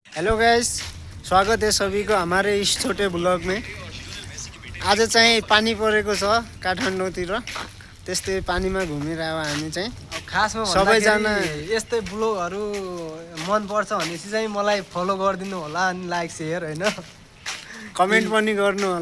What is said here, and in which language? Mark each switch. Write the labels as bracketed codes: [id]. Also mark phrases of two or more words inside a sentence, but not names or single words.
[en] hello guys, [hi] स्वागत है सभी को हमारे इस छोटे ब्लॉग में। [ne] आज चाहिँ पानी परेको छ काठमाडौँतिर, त्यस्तै पानीमा घुमिरहेको हामी चाहिँ। खासमा सबैजना यस्तै ब्लगहरू मन पर्छ भनेपछि चाहिँ मलाई फलो गरिदिनु होला अनि [en] like share [ne] हैन कमेन्ट पनि गर्नु होला,